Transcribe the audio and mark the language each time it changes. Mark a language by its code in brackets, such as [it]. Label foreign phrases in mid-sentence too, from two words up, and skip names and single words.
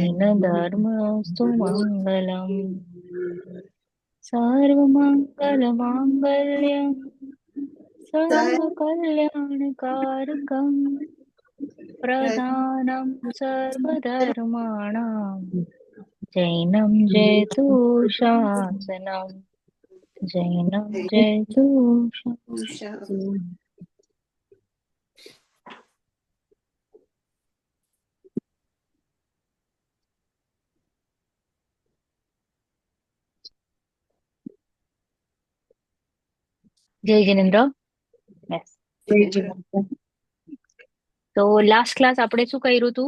[sa] जैनधर्मस्तु मङ्गलम् सर्वमङ्गलमाङ्गल्यं सर्वकल्याणकारकं प्रधानं सर्वधर्माणां जैनं जयतु शासनम् जैनं जयतु उषा [gu] જય જિનેન્દ્ર. યસ. તો લાસ્ટ ક્લાસ આપણે શું કર્યું હતું?